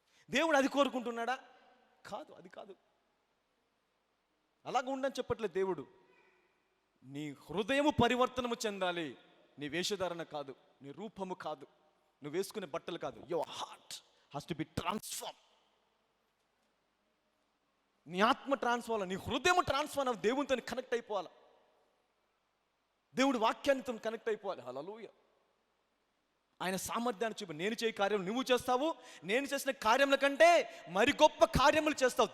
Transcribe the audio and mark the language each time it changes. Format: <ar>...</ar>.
<te>దేవుడు అది కోరుకుంటున్నాడా? కాదు, అది కాదు. అలాగ ఉండని చెప్పట్లేదు దేవుడు. నీ హృదయము పరివర్తనము చెందాలి, నీ వేషధారణ కాదు, నీ రూపము కాదు, నువ్వు వేసుకునే బట్టలు కాదు.</te> <en>Your heart has to be transformed.</en> <te>నీ ఆత్మ ట్రాన్స్ఫార్మ్ అవ్వాలి, నీ హృదయం ట్రాన్స్ఫార్మ్ అవ్వాలి, దేవునితో కనెక్ట్ అయిపోవాలి, దేవుడి వాక్యానితో కనెక్ట్ అయిపోవాలి. హల్లెలూయా. ఆయన సామర్థ్యాన్ని చూపి, నేను చేయ కార్యం నువ్వు చేస్తావు, నేను చేసిన కార్యముల కంటే మరి గొప్ప కార్యములు చేస్తావు.</te>